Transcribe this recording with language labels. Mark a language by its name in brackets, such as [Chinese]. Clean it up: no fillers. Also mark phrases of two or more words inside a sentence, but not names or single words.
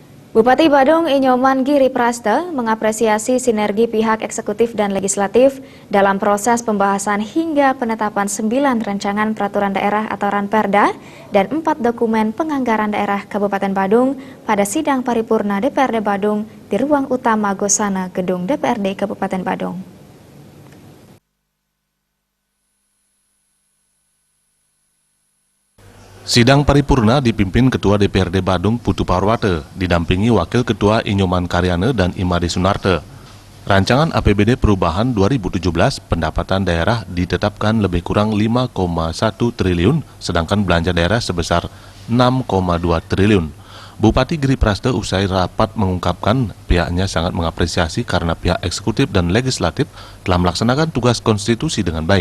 [Indonesian] Bupati Badung Inyoman Giri Praste mengapresiasi sinergi pihak eksekutif dan legislatif dalam proses pembahasan hingga penetapan 9 rancangan peraturan daerah atau Ranperda dan 4 dokumen penganggaran daerah Kabupaten Badung pada sidang paripurna DPRD Badung di ruang utama Gosana Gedung DPRD Kabupaten Badung. Sidang paripurna dipimpin Ketua DPRD Badung Putu Parwate, didampingi Wakil Ketua Inyoman Karyana dan Imade Sunarte. Rancangan APBD Perubahan 2017 pendapatan daerah ditetapkan lebih kurang 5,1 triliun, sedangkan belanja daerah sebesar 6,2 triliun. Bupati Giri Praste usai rapat mengungkapkan pihaknya sangat mengapresiasi karena pihak eksekutif dan legislatif telah melaksanakan tugas konstitusi dengan baik.